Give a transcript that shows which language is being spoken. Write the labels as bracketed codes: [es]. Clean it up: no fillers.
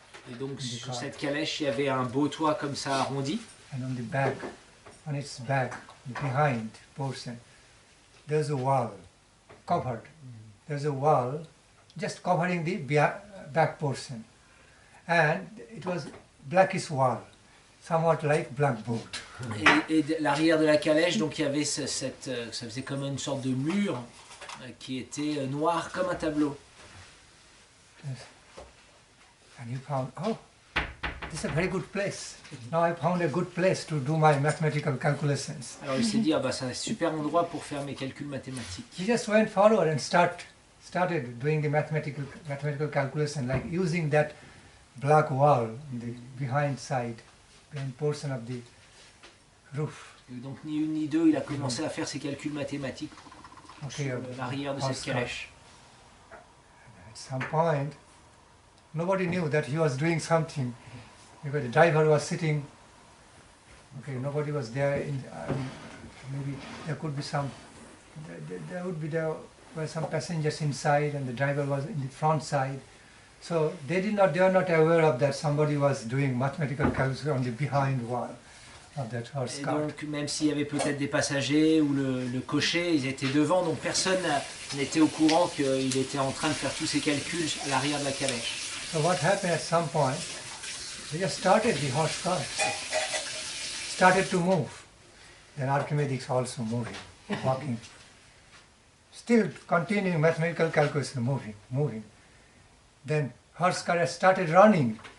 [fr] Et donc sur cette calèche, il y avait un beau toit comme ça arrondi. [en] And on the back, on its back, behind portion, there's a wall, covered. There's a wall just covering the back portion. And it was blackish wall, somewhat like blackboard. [fr] Et l'arrière de la calèche, donc il y avait ça faisait comme une sorte de mur qui était noir comme un tableau. [en] Yes. And you found, oh, this is a very good place. Now I found a good place to do my mathematical calculations. [fr] Alors il s'est dit, ah bah c'est un super endroit pour faire mes calculs mathématiques. [en] He just went forward and started doing the mathematical calculation, like using that black wall on the behind portion of the roof. [fr] Et donc ni une ni deux, il a commencé à faire ses calculs mathématiques sur l'arrière de cette calèche. [en] At some point, nobody knew that he was doing something because the driver was sitting. Okay, nobody was there. Maybe there could be there were some passengers inside, and the driver was in the front side. So they were not aware of that somebody was doing mathematical calculation on the behind wall of that horse cart. [fr] Et donc même s'il y avait peut-être des passagers ou le cocher, ils étaient devant, donc personne n'était au courant qu'il était en train de faire tous ces calculs à l'arrière de la calèche. [en] So what happened at some point, they just started the horse cart, started to move. Then Archimedes also moving, walking. still continuing mathematical calculation, moving. Then horse car started running.